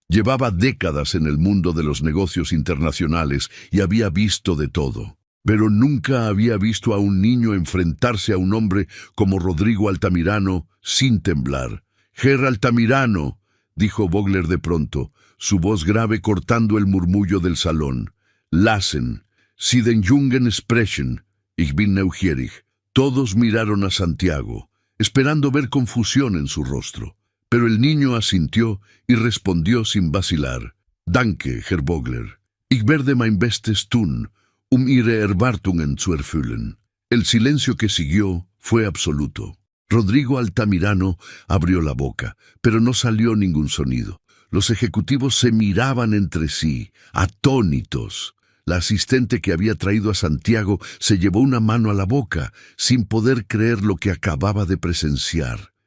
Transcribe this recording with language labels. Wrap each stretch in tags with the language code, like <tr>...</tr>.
<es>Llevaba décadas en el mundo de los negocios internacionales y había visto de todo. Pero nunca había visto a un niño enfrentarse a un hombre como Rodrigo Altamirano sin temblar. «Herr Altamirano», dijo Vogler de pronto, su voz grave cortando el murmullo del salón.</es> <de>«Lassen. Sie den Jungen sprechen. Ich bin neugierig».</de> <es>Todos miraron a Santiago, esperando ver confusión en su rostro. Pero el niño asintió y respondió sin vacilar.</es> <de>«Danke, Herr Vogler. Ich werde mein Bestes tun, Ihre Erwartungen zu erfüllen».</de> <es>El silencio que siguió fue absoluto. Rodrigo Altamirano abrió la boca, pero no salió ningún sonido. Los ejecutivos se miraban entre sí, atónitos. La asistente que había traído a Santiago se llevó una mano a la boca, sin poder creer lo que acababa de presenciar.</es>